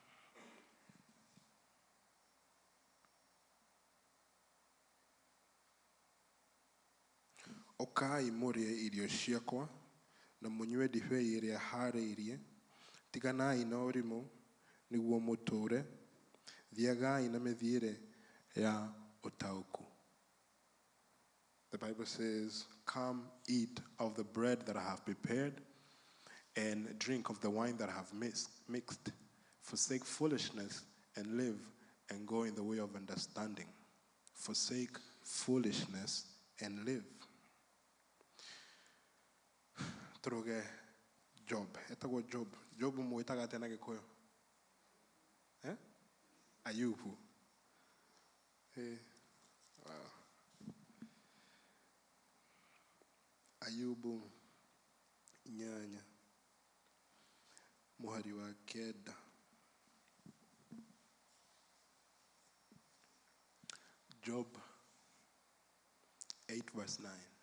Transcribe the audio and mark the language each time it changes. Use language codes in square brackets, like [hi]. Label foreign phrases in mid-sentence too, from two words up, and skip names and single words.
[ki] Ũkai mũrĩe irio ciakwa na mũnyue ndibei ĩrĩa haarĩirie. Tiganai na ũrimũ nĩguo mũtũũre. Thiagai na mĩthiĩre ya ũtaũku. [en] The Bible says, come eat of the bread that I have prepared and drink of the wine that I have mixed. Forsake foolishness and live and go in the way of understanding. Forsake foolishness and live. [ki] Turuge Job. Etagwo Job. Job mwĩtaga atĩa na Gĩkũyũ? Ayubu. Wow. Ayubu 8 muhari wa 9. [en] Job 8 verse 9.